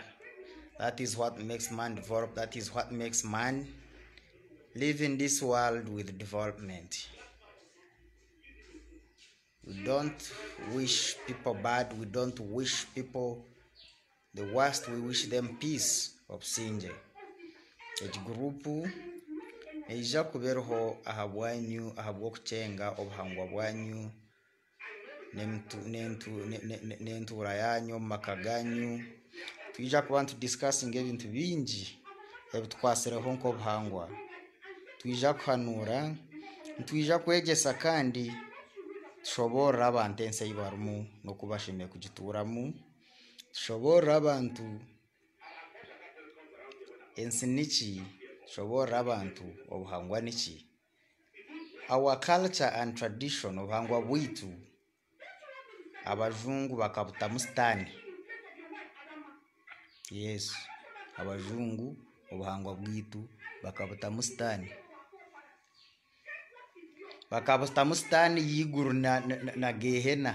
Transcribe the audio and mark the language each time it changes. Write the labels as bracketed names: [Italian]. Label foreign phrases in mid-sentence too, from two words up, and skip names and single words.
[English] That is what makes man develop. That is what makes man live in this world with development. We don't wish people bad. We don't wish people the worst. We wish them peace. [Nyankole] Obsinje eki gurupu eija kubeeraho aha bwanyu aha bw'okucenga obuhangwa bwanyu n'entuura yanyu omu maka ganyu. Twija kuba discussing ebintu bingi ebitukwasireho nk'obuhangwa. Twija kuhanuura, twija kwegyesa kandi tushoborera abantu ensi ei barimu n'okubashemeye kugituuramu. Tushoborera abantu ensi niki, tushoborera abantu obuhangwa niki. [English] Our culture and tradition, [Nyankole] obuhangwa bwitu abajungu bakabutamu sitani. Yes, abajungu obuhangwa bwitu bakabutamu sitani. Bakabutamu sitani y'iguru na gehena.